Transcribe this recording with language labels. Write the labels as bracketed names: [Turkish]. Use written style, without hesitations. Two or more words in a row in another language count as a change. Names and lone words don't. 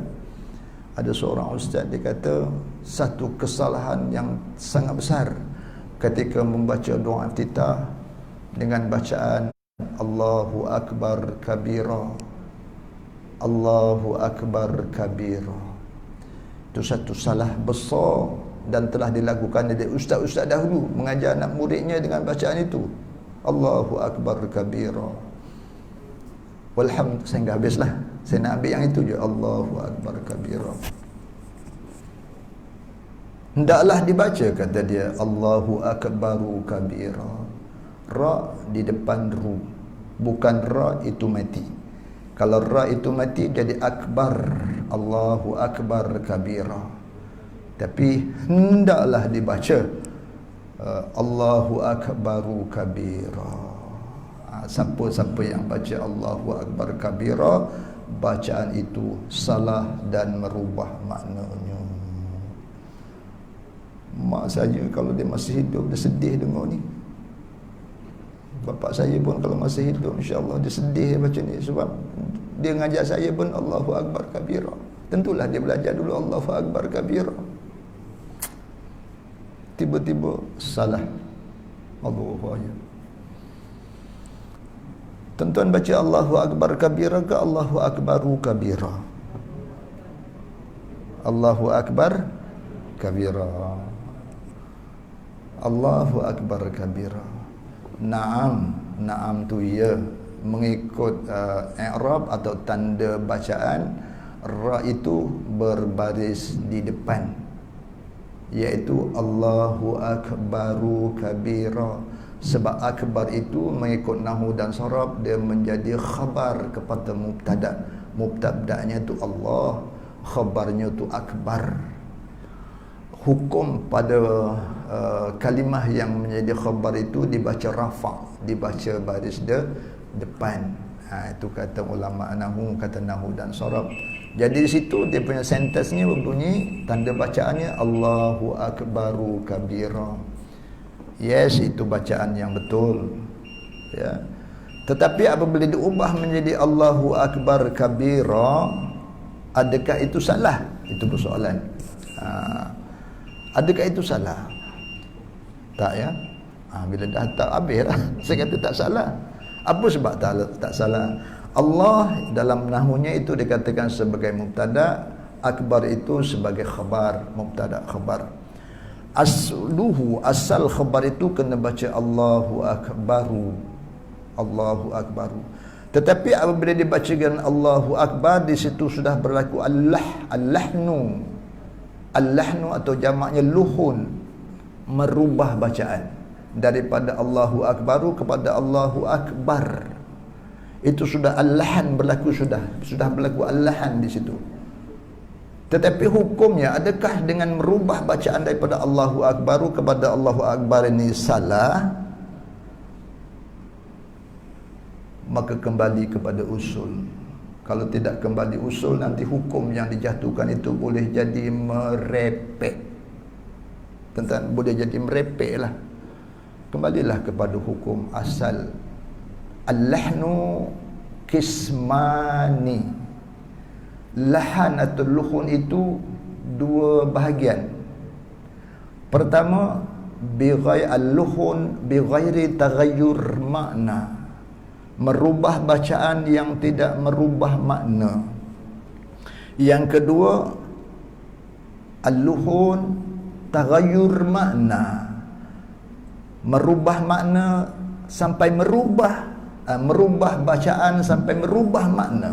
[Malay] Ada seorang ustaz, dia kata satu kesalahan yang sangat besar ketika membaca doa iftitah dengan bacaan [Arabic] الله أكبر كبيرا، الله أكبر كبيرا. [Malay] Itu satu salah besar dan telah dilakukan oleh ustaz-ustaz dahulu mengajar anak muridnya dengan bacaan itu. [Arabic] الله أكبر كبيرا. والحمد لله, [Malay] saya enggak habislah. Saya nak ambil yang itu je. [Arabic] الله أكبر كبيرا. [Malay] Hendaklah dibaca, kata dia, [Arabic] الله أكبرُ كبيرا. [Malay] Ra di depan ru. Bukan ra itu mati. Kalau ra itu mati jadi akbar. [Arabic] الله أكبر كبيرا. [Malay] Tapi hendaklah dibaca [Arabic] الله أكبرُ كبيرا. [Malay] Siapa-siapa yang baca [Arabic] الله أكبر كبيرا, [Malay] bacaan itu salah dan merubah maknanya. Mak saya kalau dia masih hidup, dia sedih dengar ni. Bapak saya pun kalau masih hidup, [Arabic] إن شاء الله [Malay] dia sedih baca ni, sebab dia ngajak saya pun [Arabic] الله أكبر كبيرا. [Malay] Tentulah dia belajar dulu [Arabic] الله أكبر كبيرا. [Malay] Tiba-tiba salah. [Arabic] الله أكبر. [Malay] Tuan-tuan baca [Arabic] الله أكبر كبيرا ke الله أكبرُ كبيرا? الله أكبر كبيرا. الله أكبر كبيرا. نعم، نعم [Malay] tu ya, mengikut i'rab atau tanda bacaan, ra itu berbaris di depan, iaitu [Arabic] الله أكبرُ كبيرا. [Malay] Sebab akbar itu mengikut nahwu dan saraf, dia menjadi khabar kepada mubtada. Mubtada'nya tu Allah, khabarnya tu akbar. Hukum pada kalimah yang menjadi khabar itu dibaca rafa', dibaca baris depan. Itu kata ulama nahwu, kata nahwu dan saraf. Jadi di situ dia punya sentensinya berbunyi, tanda bacaannya [Arabic] الله أكبرُ كبيرا. [Malay] Yes, itu bacaan yang betul, ya. Tetapi apabila diubah menjadi [Arabic] الله أكبر كبيرا, [Malay] adakah itu salah? Itu persoalan. Adakah itu salah? Tak, ya. Bila dah tak habis lah. Saya kata tak salah. Apa sebab tak salah? Allah dalam nahwunya itu dikatakan sebagai mubtada, akbar itu sebagai khabar, mubtada khabar. Asluhu, asal khabar itu kena baca [Arabic] الله أكبرُ. الله أكبرُ. [Malay] Tetapi apabila dibacakan [Arabic] الله أكبر, [Malay] di situ sudah berlaku al-lahnu. Al-lahnu atau jamaknya luhun, merubah bacaan daripada [Arabic] الله أكبرُ [Malay] kepada [Arabic] الله أكبر. [Malay] Itu sudah al-lahan berlaku, sudah berlaku al-lahan di situ. Tetapi hukumnya, adakah dengan merubah bacaan daripada [Arabic] الله أكبرُ [Malay] kepada [Arabic] الله أكبر [Malay] ini salah? Maka kembali kepada usul. Kalau tidak kembali usul, nanti hukum yang dijatuhkan itu boleh jadi merepek. Tentang boleh jadi merepek lah. Kembalilah kepada hukum asal. [Arabic] اللحن قسمان. [Malay] Lahan atau luhun itu dua bahagian. Pertama, [Arabic] اللحن بغير تغير معنى, [Malay] merubah bacaan yang tidak merubah makna. Yang kedua, [Arabic] اللحن تغير معنى, [Malay] merubah makna sampai merubah bacaan sampai merubah makna.